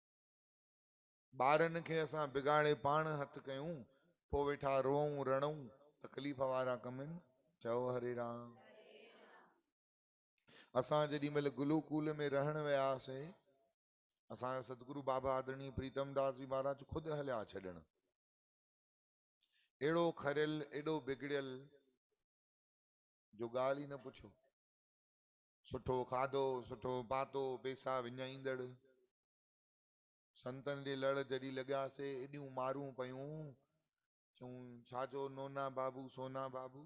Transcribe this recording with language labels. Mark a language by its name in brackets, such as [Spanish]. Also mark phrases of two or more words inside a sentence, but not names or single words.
[Sindhi] ॿारनि खे असां बिगाड़े पाण हथु कयूं, पोइ वेठा रोऊं रणऊं। तकलीफ़ वारा कम आहिनि। चओ हरे राम। असां जेॾी महिल गुरुकुल में रहण वियासीं, असांजा सतगुरु बाबा आदरणीय प्रीतम दास जी महाराज ख़ुदि हलिया छॾण। एड़ो खरियल, एॾो बिगड़ियल जो ॻाल्हि ई न पुछो। सुठो खाधो, सुठो पातो, पैसा विञाईंदड़। संतन जे लड़ जॾहिं लॻियासीं, एॾियूं मारूं पयूं, चऊं छाजो नोना बाबू सोना बाबू।